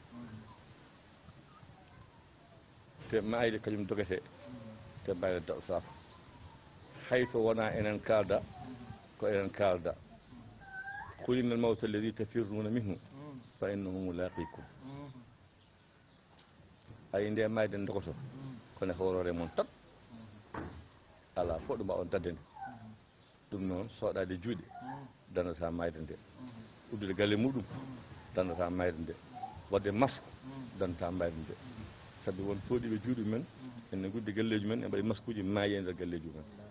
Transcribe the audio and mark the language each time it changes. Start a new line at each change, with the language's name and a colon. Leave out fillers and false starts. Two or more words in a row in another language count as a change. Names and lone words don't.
Fula: te mayde kañum dogete te mayde daɗotako hay to wona enen kalda ko enen kalda
Arabic: قل إن الموت الذي تفرون منه فإنه ملاقيكم
Fula: ay nde mayde dogoto kono horore mon tan ala fof ɗum mbawon daddende ɗum noon soɗade juuɗe dandata mayde nde uddude galle muɗum dandata mayde nde wadde masque dandata mayde nde sabi won tooɗiɓe juuɗe men enne guddi galleji men e mbaɗi masque uji maayi e nder galleji men